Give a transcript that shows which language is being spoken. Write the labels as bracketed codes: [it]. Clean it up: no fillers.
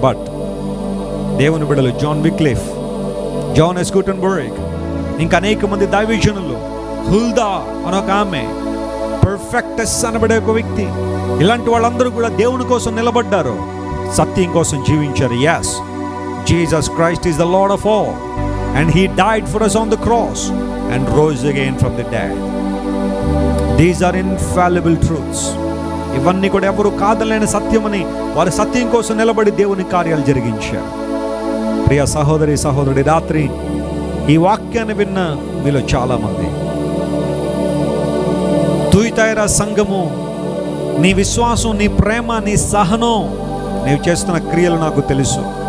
[te] But దేవుని బిడ్డలు John Wycliffe, John yes Gutenberg, ఇంకా అనేక మంది దైవజనులు, హుల్దా అనొక ఆమె, పర్ఫెక్టెస్ అనబడే ఒక వ్యక్తి, ఇలాంటి వాళ్ళందరూ కూడా దేవుని కోసం నిలబడ్డారు, సత్యం కోసం జీవించారు. [en] yes, Jesus Christ is the Lord of all and he died for us on the cross and rose again from the dead. These are infallible truths. [te] ఇవన్నీ కూడా ఎవరు కాదలేని సత్యమని వారి సత్యం కోసం నిలబడి దేవుని కార్యాలు జరిగించారు. ప్రియ సహోదరి సహోదరుడి, రాత్రి ఈ వాక్యాన్ని విన్న మీలో చాలామంది తుయితైర సంఘము, నీ విశ్వాసం, నీ ప్రేమ, నీ సహనం, నీవు చేస్తున్న క్రియలు నాకు తెలుసు.